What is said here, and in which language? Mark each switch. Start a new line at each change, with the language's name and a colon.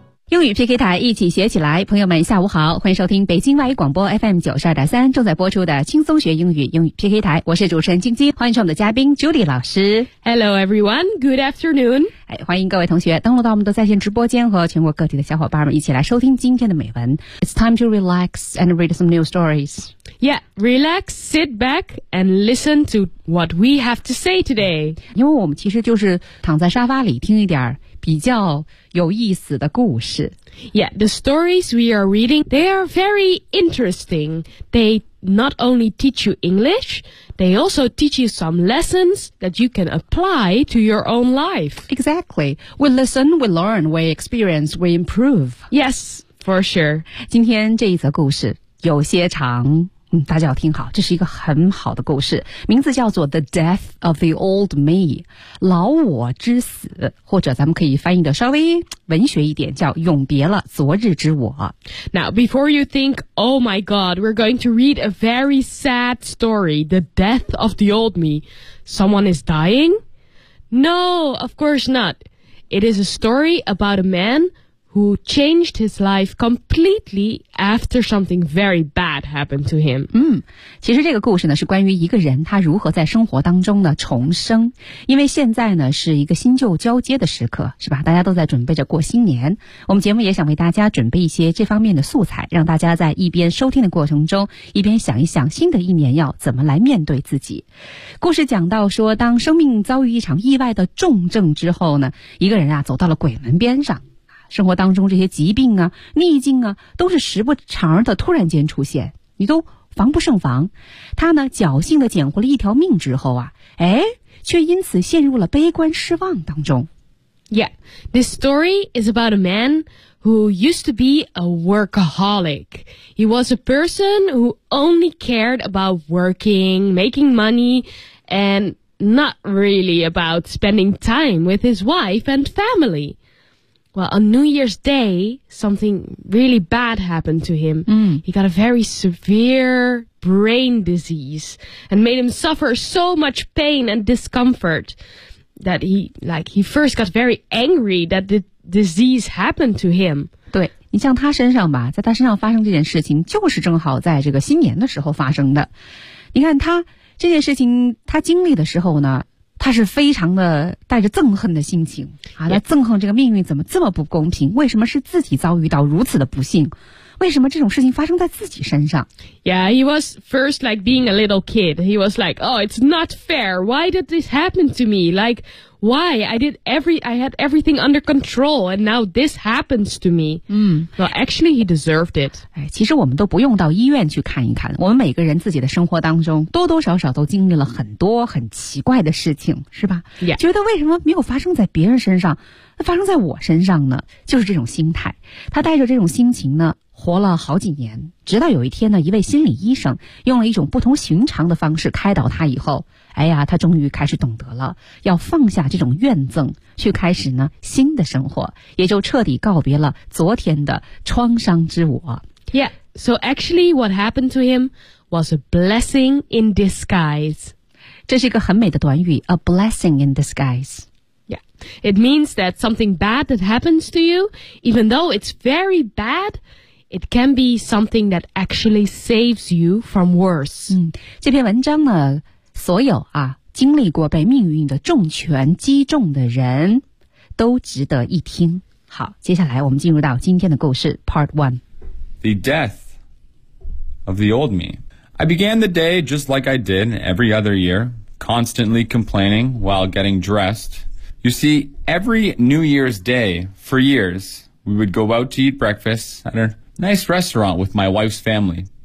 Chinese: 英语 PK 台，一起学起来。朋友们下午好，欢迎收听北京外语广播 FM92.3 正在播出的轻松学英语英语 PK 台，我是主持人晶晶，欢迎我们的嘉宾 Judy 老师。
English: Hello everyone, good afternoon、
Chinese: 欢迎各位同学登录到我们的在线直播间，和全国各地的小伙伴们一起来收听今天的美文。
English: It's time to relax and read some new stories. Yeah, relax, sit back and listen to what we have to say today.
Chinese: 因为我们其实就是躺在沙发里听一点比较有意思的故事。
English: Yeah, the stories we are reading, they are very interesting. They not only teach you English, they also teach you some lessons that you can apply to your own life. Exactly. We listen, we learn, we experience, we improve. Yes, for sure.
Chinese: 今天这一则故事有些长，大家要听好，这是一个很好的故事，名字叫做
English: The Death of the Old Me,
Chinese: 老我之死，或者咱们可以翻译的稍微文学一点，叫永别了昨日之我。
English: Now before you think, oh my god, we're going to read a very sad story, The Death of the Old Me, someone is dying? No, of course not. It is a story about a manwho changed his life completely after something very bad happened to him.
Chinese: 其实这个故事呢是关于一个人他如何在生活当中呢重生。因为现在呢是一个新旧交接的时刻，是吧，大家都在准备着过新年。我们节目也想为大家准备一些这方面的素材，让大家在一边收听的过程中一边想一想新的一年要怎么来面对自己。故事讲到说，当生命遭遇一场意外的重症之后呢，一个人啊走到了鬼门边上。生活当中这些疾病啊逆境啊都是时不常的突然间出现，你都防不胜防。他呢侥幸的捡回了一条命之后啊，却因此陷入了悲观失望当中。
English: Yeah, this story is about a man who used to be a workaholic. He was a person who only cared about working, making money, and not really about spending time with his wife and family. Well, on New Year's Day, something really bad happened to him. He got a very severe brain disease and made him suffer so much pain and discomfort that he first got very angry that the disease happened to him.
Chinese: 对，你像他身上吧，在他身上发生这件事情就是正好在这个新年的时候发生的。你看他这件事情他经历的时候呢，他是非常的带着憎恨的心情啊，来憎恨这个命运怎么这么不公平，为什么是自己遭遇到如此的不幸，为什么这种事情发生在自己身上。
English: Yeah, he was first like being a little kid. He was like, oh, it's not fair. Why did this happen to me? Like, why? I had everything under control and now this happens to me. Well, actually, he deserved it.
Chinese: 其实我们都不用到医院去看一看，我们每个人自己的生活当中多多少少都经历了很多很奇怪的事情，是吧？
English: Yeah.
Chinese: 觉得为什么没有发生在别人身上，发生在我身上呢？就是这种心态。他带着这种心情呢活了好几年，直到有一天呢，一位心理医生用了一种不同寻常的方式开导他以后，他终于开始懂得了要放下这种怨憎，去开始呢新的生活，也就彻底告别了昨天的创伤之我。
English: Yeah, so actually what happened to him was a blessing in disguise.
Chinese: 这是一个很美的短语，
English: a blessing in disguise Yeah, it means that something bad that happens to you, even though it's very bad, it can be something that actually saves you from worse.
Chinese: 这篇文章呢，所有啊，经历过被命运的重拳击中的人，都值得一听。好，接下来我们进入到今天的故事 Part 1.
English: The death of the old me. I began the day just like I did every other year, constantly complaining while getting dressed. You see, every New Year's Day, for years, we would go out to eat breakfast at a nice restaurant with my wife's family.